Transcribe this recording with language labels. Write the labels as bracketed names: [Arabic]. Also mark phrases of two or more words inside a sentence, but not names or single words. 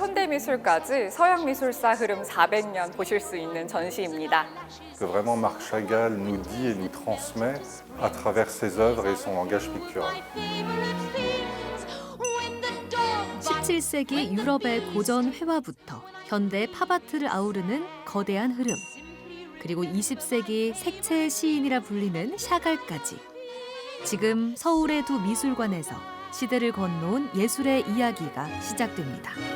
[Korean] 현대미술까지 서양 미술사 흐름 400년 보실 수 있는 전시입니다. [French] Que vraiment Marc Chagall nous dit et nous transmet à travers ses œuvres et son langage pictural. [Korean] 17세기 유럽의 고전 회화부터 현대 팝아트를 아우르는 거대한 흐름, 그리고 20세기 색채의 시인이라 불리는 샤갈까지 지금 서울의 두 미술관에서 시대를 건너온 예술의 이야기가 시작됩니다.